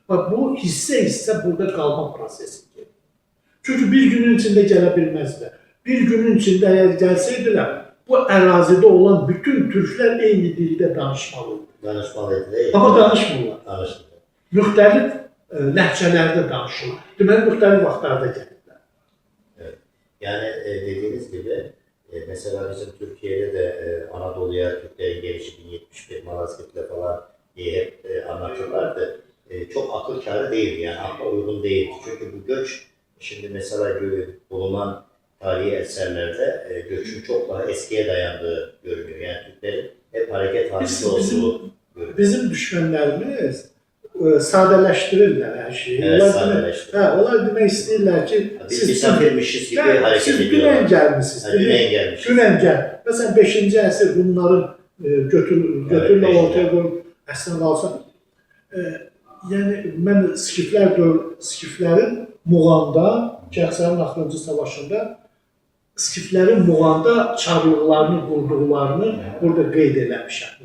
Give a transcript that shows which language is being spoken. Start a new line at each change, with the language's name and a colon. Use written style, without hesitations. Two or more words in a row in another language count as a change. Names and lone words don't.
Azerbaijani: Bak, bu hissə burada qalma prosesidir. Çünki bir günün içində gələ bilməzlər. Bir günün içində əgər gəlsəydilər, bu ərazidə olan bütün türklər eyni dildə danışmalıdır.
Turkish: Danışmalıydı değil.
Azerbaijani: Amma danışmırlar. Danışmalı. Müxtəlif ləhcələrdə danışırlar. Deməli, müxtəlif vaxtlarda gəlirlər.
Turkish: Evet. Yani dediğiniz gibi mesela bizim Türkiye'de de Anadolu'ya Türklerin gelişi 1071 Malazgirt'le falan diye hep anlatırlardı. Çok akıl kârı değildi, yani akla uygun değildi. Çünkü bu göç, şimdi mesela bulunan tarihi eserlerde göçün çok daha eskiye dayandığı görünüyor. Yani Türklerin hep hareket halinde olduğu görünüyor.
Azerbaijani: Bizim düşmənlərimiz sadələşdirirlər hər şeyi. Evet, sadələşdirirlər. Onlar demək istəyirlər ki,
Turkish: Biz misafirmişiz gibi hareket
Azerbaijani: siz
Turkish: ediyorlar.
Azerbaijani: dünən gəlmişsiniz. Dünən gəlmişiz. Dünən gəl. Məsələn, 5-ci əsr bunların götürlə
Turkish: Evet,
Azerbaijani: ortaya qoyub əslində alsan. Yəni, mən skiflərin Muğanda, Gənclərin Axırıncı Savaşında skiflərin Muğanda çarlıqlarını qurduqlarını burada qeyd eləmişəm.